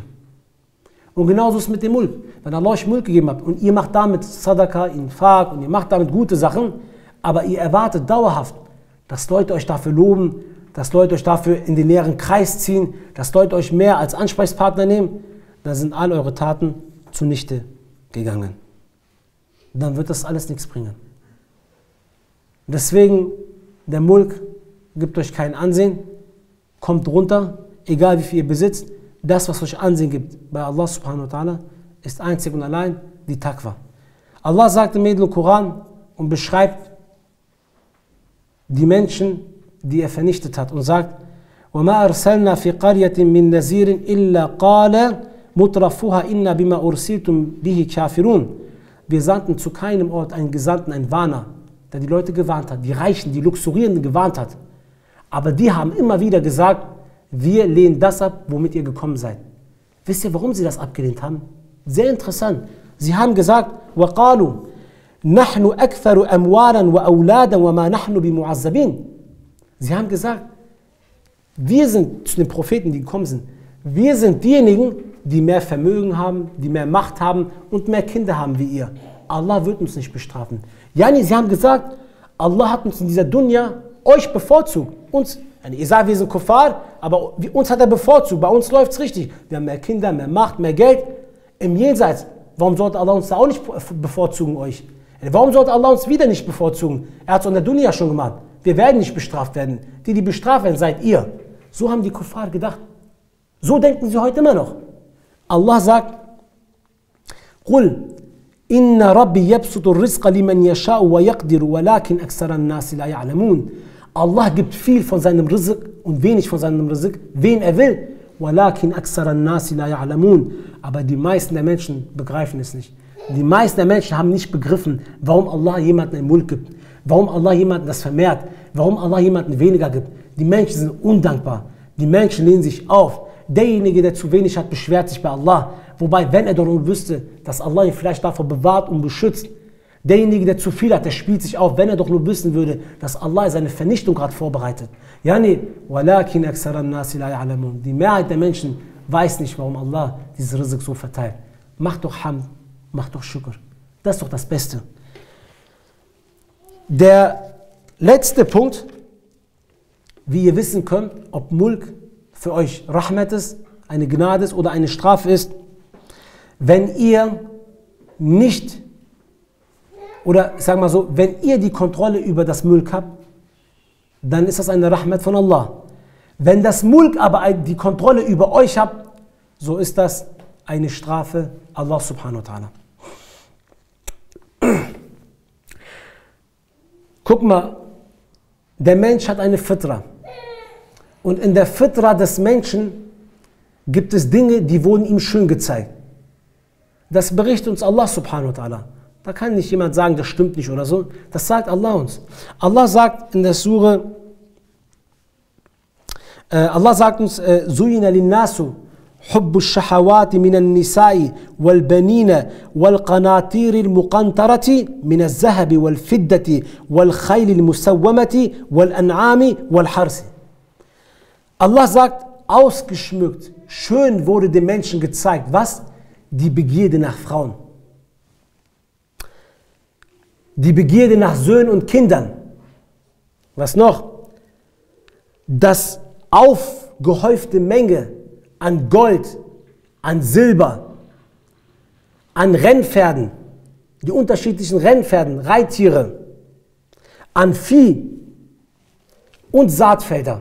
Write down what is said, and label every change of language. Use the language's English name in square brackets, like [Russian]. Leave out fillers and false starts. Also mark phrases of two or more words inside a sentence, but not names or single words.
[German] Und genauso ist es mit dem Mulk. Wenn Allah euch Mulk gegeben hat und ihr macht damit Sadaqa, Infaq und ihr macht damit gute Sachen, aber ihr erwartet dauerhaft, dass Leute euch dafür loben, dass Leute euch dafür in den näheren Kreis ziehen, dass Leute euch mehr als Ansprechpartner nehmen, dann sind all eure Taten zunichte gegangen. Dann wird das alles nichts bringen. Deswegen, der Mulk gibt euch kein Ansehen, kommt runter, egal wie viel ihr besitzt. Das, was euch Ansehen gibt bei Allah [Arabic] سبحانه وتعالى, [German] ist einzig und allein die Taqwa. Allah sagt im edlen Koran und beschreibt die Menschen, die er vernichtet hat und sagt: [Arabic] وَمَا أَرْسَلْنَا فِي قَرْيَةٍ مِّن نَذِيرٍ إِلَّا قَالَ مُتْرَفُوهَا إِنَّا بِمَا أُرْسِلْتُمْ بِهِ كَافِرُونَ. [German] Wir sandten zu keinem Ort einen Gesandten, einen Warner, der die Leute gewarnt hat, die Reichen, die Luxurierenden gewarnt hat. Aber die haben immer wieder gesagt: wir lehnen das ab, womit ihr gekommen seid. Wisst ihr, warum sie das abgelehnt haben? Sehr interessant. Sie haben gesagt: [Arabic] وَقَالُوا نَحْنُ أَكْثَرُ أَمْوَالًا وَأَوْلَادًا وَمَا نَحْنُ بِمُعَذَّبِينَ. [German] Sie haben gesagt, wir sind zu den Propheten, die gekommen sind, wir sind diejenigen, die mehr Vermögen haben, die mehr Macht haben und mehr Kinder haben wie ihr. Allah wird uns nicht bestrafen. Yani, sie haben gesagt, Allah hat uns in dieser Dunya euch bevorzugt. Uns, ihr sagt, wir sind Kuffar, aber uns hat er bevorzugt. Bei uns läuft es richtig. Wir haben mehr Kinder, mehr Macht, mehr Geld. Im Jenseits, warum sollte Allah uns da auch nicht bevorzugen euch? Warum sollte Allah uns wieder nicht bevorzugen? Er hat es in der Dunya schon gemacht. Wir werden nicht bestraft werden. Die bestraft werden, seid ihr. So haben die Kuffar gedacht. So denken sie heute immer noch. Allah sagt: [Arabic] قُلْ إِنَّ رَبِّي يَبْسُطُ الرِّزْقَ لِمَنْ يَشَاءُ وَيَقْدِرُ وَلَكِنْ أَكْثَرَ النَّاسِ لَا يَعْلَمُونَ. [German] Allah gibt viel von seinem Rizq und wenig von seinem Rizq, wen er will. [Arabic] وَلَكِنْ أَكْثَرَ النَّاسِ لَا يَعْلَمُونَ. [German] Aber die meisten der Menschen begreifen es nicht. Die meisten der Menschen haben nicht begriffen, warum Allah jemanden einen Mulk gibt, warum Allah jemanden das vermehrt, warum Allah jemanden weniger gibt. Die Menschen sind undankbar. Die Menschen lehnen sich auf. Derjenige, der zu wenig hat, beschwert sich bei Allah. Wobei, wenn er doch nur wüsste, dass Allah ihn vielleicht davor bewahrt und beschützt. Derjenige, der zu viel hat, der spielt sich auf, wenn er doch nur wissen würde, dass Allah seine Vernichtung gerade vorbereitet. [Arabic] Yani, وَلَكِنْ أَكْثَرَ النَّاسِ لَا يَعْلَمُونَ. [German] Die Mehrheit der Menschen weiß nicht, warum Allah dieses Rizq so verteilt. Mach doch Hamd, mach doch Shukr. Das ist doch das Beste. Der letzte Punkt, wie ihr wissen könnt, ob Mulk für euch Rahmat ist, eine Gnade ist oder eine Strafe ist, wenn ihr nicht, oder ich sage mal so, wenn ihr die Kontrolle über das Mulk habt, dann ist das eine Rahmat von Allah. Wenn das Mulk aber die Kontrolle über euch habt, so ist das eine Strafe Allah [Arabic] سبحانه وتعالى. [German] Guck mal, der Mensch hat eine Fitra. Und in der Fitra des Menschen gibt es Dinge, die wurden ihm schön gezeigt. Das berichtet uns Allah [Arabic] سبحانه وتعالى. [German] Da kann nicht jemand sagen, das stimmt nicht oder so. Das sagt Allah uns. Allah sagt in der Sure, Allah sagt uns, [Arabic] زين للناس حب الشهوات من النساء والبنين والقناطير المقنطرة من الذهب والفضة والخيل المسومة والأنعام والحرث. [German] Allah sagt, ausgeschmückt, schön wurde dem Menschen gezeigt, was? Die Begierde nach Frauen. Die Begierde nach Söhnen und Kindern. Was noch? Das aufgehäufte Menge an Gold, an Silber, an Rennpferden, die unterschiedlichen Rennpferden, Reittiere, an Vieh und Saatfelder.